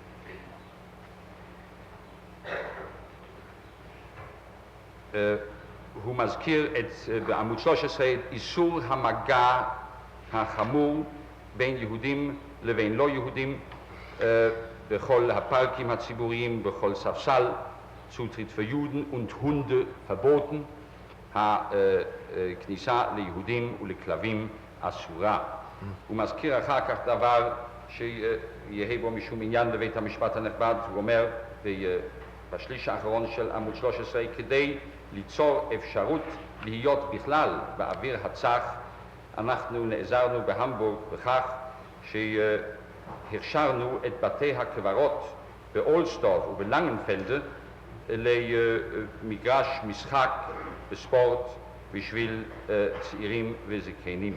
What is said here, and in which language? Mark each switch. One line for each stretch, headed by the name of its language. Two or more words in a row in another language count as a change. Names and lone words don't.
Hebrew: הוא מזכיר בעמוד 13 את איסור המגע החמור בין יהודים לבין לא יהודים בכל הפארקים הציבוריים, בכל ספסל.
German: Zutritt für Juden und Hunde verboten,
Hebrew: הכניסה ליהודים ולכלבים אסורה. הוא מזכיר אחר כך דבר שיהיה בו משום עניין לבית המשפט הנכבד. הוא אומר בשליש האחרון של עמוד 13, כדי ליצור אפשרות להיות בכלל באוויר הצח, אנחנו נעזרנו בהמבורג בכך שהכשרנו את בתי הקברות באולסטורף ובלנגנפלדה למגרש משחק וספורט בשביל צעירים וזקנים.